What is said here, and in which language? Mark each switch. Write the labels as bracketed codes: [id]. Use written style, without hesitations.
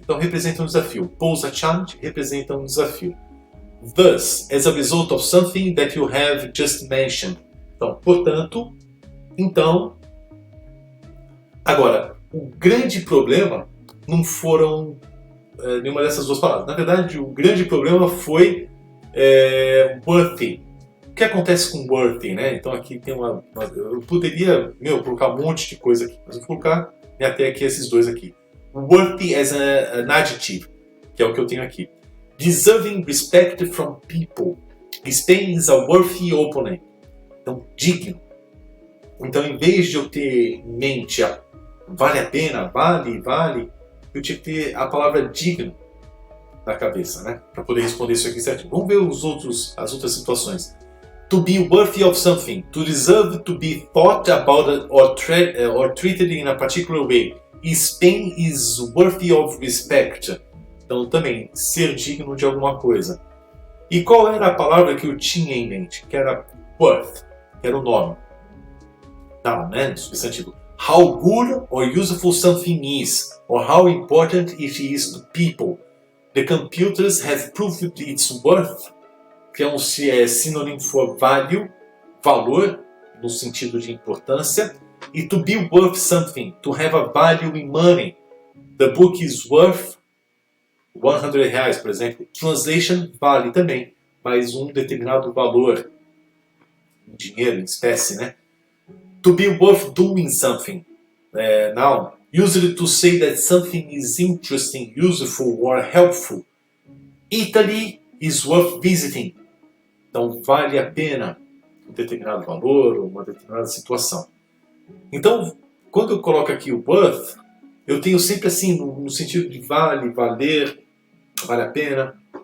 [pt] Então, representa um desafio. [en] Pose a challenge [pt] representa um desafio. [en] Thus, as a result of something that you have just mentioned. [pt] Então, portanto, então. Agora, o grande problema não foram nenhuma dessas duas palavras. Na verdade, o grande problema foi worthy. O que acontece com worthy, né? Então aqui tem eu poderia, colocar um monte de coisa aqui, mas eu vou colocar até aqui esses dois aqui. [en] Worthy as an adjective, [pt] que é o que eu tenho aqui. [en] Deserving respect from people. Spain is a worthy opponent. [pt] Então, digno. Então, em vez de eu ter em mente vale a pena, vale, eu tinha que ter a palavra digno na cabeça, né? Para poder responder isso aqui certinho. Vamos ver as outras situações. [en] To be worthy of something. To deserve to be thought about or treated in a particular way. Spain is worthy of respect. [pt] Então, também, ser digno de alguma coisa. E qual era a palavra que eu tinha em mente? Que era worth, que era o nome. Tá, né? Substantivo. [en] How good or useful something is, or how important it is to people. The computers have proved its worth, [pt] que é um sinônimo [en] for value, [pt] valor, no sentido de importância. [en] E to be worth something, to have a value in money. The book is worth R$100, [pt] por exemplo. Translation vale também, mas um determinado valor em dinheiro, em espécie, né? [en] To be worth doing something. Now, usually to say that something is interesting, useful or helpful. Italy is worth visiting. [pt] Então, vale a pena um determinado valor ou uma determinada situação. Então, quando eu coloco aqui o worth, eu tenho sempre assim, no sentido de vale, valer, vale a pena.